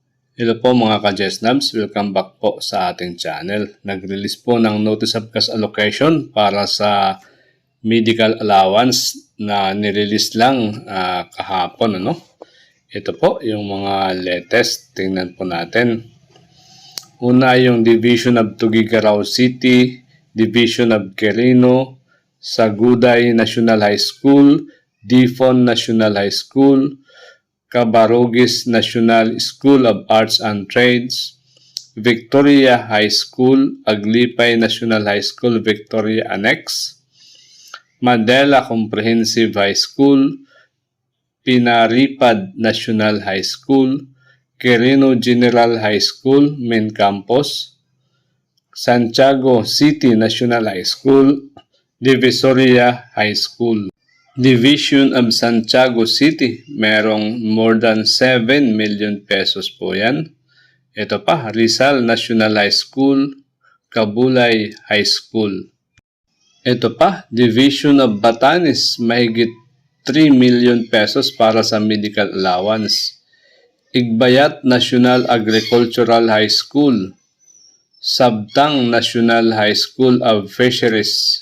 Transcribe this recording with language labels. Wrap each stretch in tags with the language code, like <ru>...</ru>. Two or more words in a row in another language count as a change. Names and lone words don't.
<tl>Hello po mga ka-Jesnabs, welcome back po sa ating channel. Nag-release po ng Notice of Cash Allocation para sa</tl> <en>medical allowance</en> <tl>na nirelease lang kahapon. Ito po yung mga latest, tingnan po natin. Una yung Division of Tuguegarao City, Division of Quirino, Saguday National High School, Difon National High School, Cabarogis National School of Arts and Trades, Victoria High School, Aglipay National High School, Victoria Annex, Mandela Comprehensive High School, Pinaripad National High School, Quirino General High School, Main Campus, Santiago City National High School, Divisoria High School. Division of Santiago City, merong</tl> <en>more than 7 million pesos</en> <tl>po yan. Ito pa, Rizal National High School, Cabulay High School. Ito pa, Division of Batanes, mahigit</tl> <en>3 million pesos</en> <tl>para sa</tl> <en>medical allowance.</en> <tl>Igbayat National Agricultural High School, Sabtang National High School of Fisheries.</tl>